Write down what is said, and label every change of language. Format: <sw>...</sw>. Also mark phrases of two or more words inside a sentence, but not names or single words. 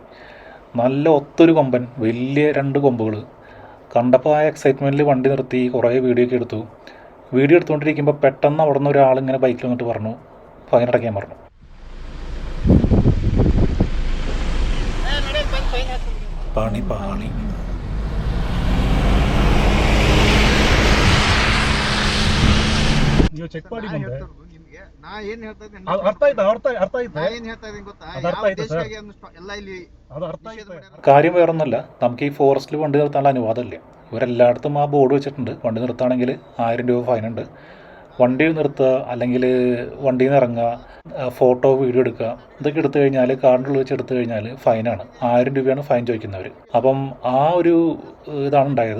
<ml>നല്ല ഒത്തൊരു കൊമ്പൻ, വലിയ 2 കൊമ്പുകൾ കണ്ടപ്പോൾ ആ എക്സൈറ്റ്മെൻറ്റിൽ വണ്ടി നിർത്തി കുറേ വീഡിയോ ഒക്കെ എടുത്തു. വീഡിയോ എടുത്തുകൊണ്ടിരിക്കുമ്പോൾ പെട്ടെന്ന് അവിടെ നിന്ന് ഒരാളിങ്ങനെ ബൈക്കിൽ വന്നിട്ട് പറഞ്ഞു ഫൈൻ അടയ്ക്കാൻ പറഞ്ഞു. പണി പാളി.</ml> <kn>ಚೆಕ್ ಮಾಡಿ ನಿಮ್ಗೆ ನಾ ಏನ್ ಹೇಳ್ತಾ ಇದ್ದೀನಿ ಅರ್ಥ ಆಯ್ತಾ ನಾ ಏನ್ ಹೇಳ್ತಾ ಇದ್ದೀನಿ ಗೊತ್ತಾ ಯಾವ ದೇಶಕ್ಕೆ ಎಲ್ಲ ಇಲ್ಲಿ ಅದು ಅರ್ಥ ಆಯ್ತಾ.</kn> <ml>കാര്യം വേറൊന്നുമല്ല, നമുക്ക് ഈ ഫോറസ്റ്റിൽ വണ്ടി നിർത്താനുള്ള അനുവാദമില്ല. ഇവരെല്ലായിടത്തും ആ ബോർഡ് വെച്ചിട്ടുണ്ട്, വണ്ടി നിർത്തുകയാണെങ്കിൽ 1000 രൂപ ഫൈനുണ്ട്. വണ്ടി നിർത്തുക അല്ലെങ്കിൽ വണ്ടിയിൽ നിന്ന് ഇറങ്ങുക, ഫോട്ടോ വീഡിയോ എടുക്കുക, ഇതൊക്കെ എടുത്തു കഴിഞ്ഞാൽ കാറിൻ്റെ ഉള്ളിൽ വെച്ച് എടുത്തു കഴിഞ്ഞാൽ ഫൈനാണ്. 1000 രൂപയാണ് ഫൈൻ ചോദിക്കുന്നവർ. അപ്പം ആ ഒരു ഇതാണ് ഉണ്ടായത്.</ml>